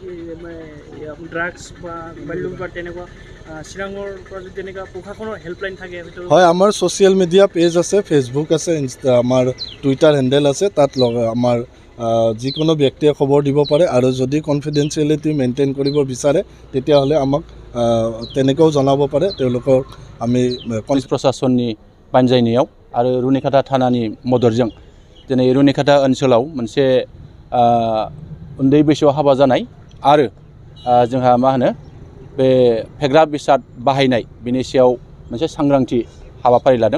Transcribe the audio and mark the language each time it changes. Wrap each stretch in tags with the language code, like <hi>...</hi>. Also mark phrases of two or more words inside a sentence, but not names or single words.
<as>ড্ৰাগছ বা বাল্য বিবাহ তেনেকুৱা চিৰাঙৰ পৰা যদি তেনেকুৱা প্ৰশাসনৰ হেল্পলাইন থাকে? হয়, আমাৰ</as> <en>social media page</en> <as>আছে, ফেচবুক আছে, আমাৰ</as> <en>Twitter handle</en> <as>আছে। তাত আমাৰ যিকোনো ব্যক্তিয়ে খবৰ দিব পাৰে আৰু যদি</as> <en>confidentiality maintain</en> <as>কৰিব বিচাৰে তেতিয়াহ'লে আমাক তেনেকৈও জনাব পাৰে। তেওঁলোকক আমি</as> <brx>पुलिस प्रशासननि बानजायनायाव आरो रुनिखाटा थानानि मददजों दिनै रुनिखाटा ओनसोलाव मोनसे उन्दै बैसोआव हाबा जानाय आरो जोंहा मा होनो बे फेग्रा बेसाद बाहायनाय बिनि सायाव मोनसे सांग्रांथि हाबाफारि लादों।</brx>